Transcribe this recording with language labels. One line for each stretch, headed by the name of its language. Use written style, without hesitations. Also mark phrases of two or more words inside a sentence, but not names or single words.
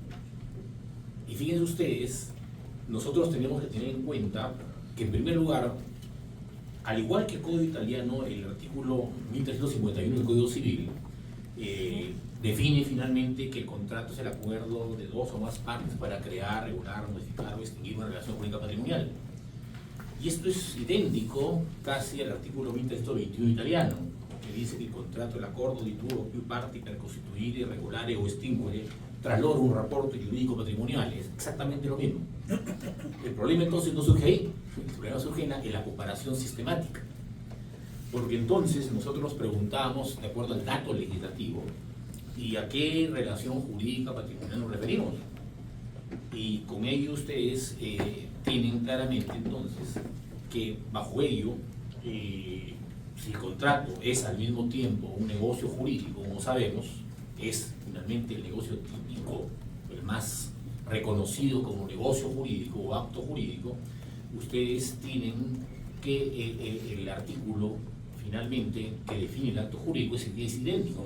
Spanish: Y fíjense ustedes, nosotros tenemos que tener en cuenta que en primer lugar, al igual que el Código Italiano, el artículo 1351 del Código Civil define finalmente que el contrato es el acuerdo de dos o más partes para crear, regular, modificar o extinguir una relación jurídica patrimonial. Y esto es idéntico casi al artículo 1321 italiano, que dice que el contrato, el
Italian: accordo di due o più parti per costituire, regolare o estinguere tra loro un rapporto giuridico patrimoniale.
Spanish: Es exactamente lo mismo. El problema entonces no surge ahí, el problema surge en la comparación sistemática. Porque entonces nosotros nos preguntamos, de acuerdo al dato legislativo, ¿y a qué relación jurídica patrimonial nos referimos? Y con ello ustedes tienen claramente entonces que bajo ello, si el contrato es al mismo tiempo un negocio jurídico, como sabemos, es finalmente el negocio típico, el más reconocido como negocio jurídico o acto jurídico, ustedes tienen que el artículo finalmente que define el acto jurídico es idéntico.